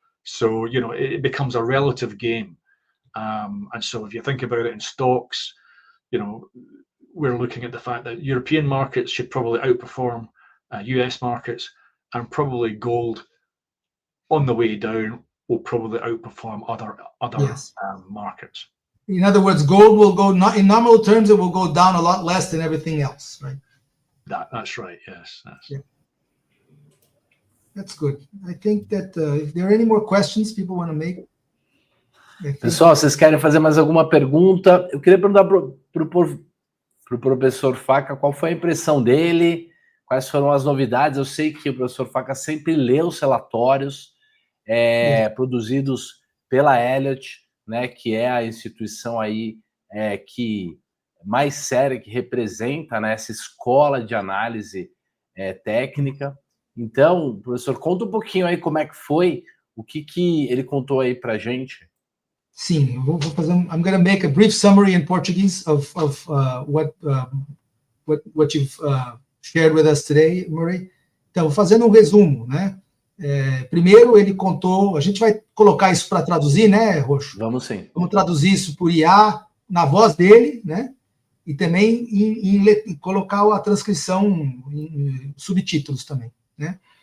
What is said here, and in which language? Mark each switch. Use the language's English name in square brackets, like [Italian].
[English] So it becomes a relative game. And so if you think about it in stocks, we're looking at the fact that European markets should probably outperform US markets, and probably gold on the way down will probably outperform other Yes. Markets. In other words, gold will go, not in nominal terms, it will go down a lot less than everything else, right? That's right. Yes. Yeah. That's good. I think that if there are any more questions people want to make. [Portuguese] Pessoal, vocês querem fazer mais alguma pergunta? Eu queria perguntar pro professor Faca qual foi a impressão dele, quais foram as novidades. Eu sei que o professor Faca sempre lê os relatórios produzidos pela Elliott, né, que é a instituição aí que mais séria, que representa, né, essa escola de análise técnica. Então, professor, conta um pouquinho aí como é que foi, o que ele contou aí pra gente. Sim, eu vou fazer. [English] I'm going to make a brief summary in Portuguese of what you've shared with us today, Murray. [Portuguese] Então, fazendo um resumo, né? Primeiro, ele contou. A gente vai colocar isso para traduzir, né, Roxo? Vamos sim. Vamos traduzir isso por IA na voz dele, né? E também em colocar a transcrição em subtítulos também, né?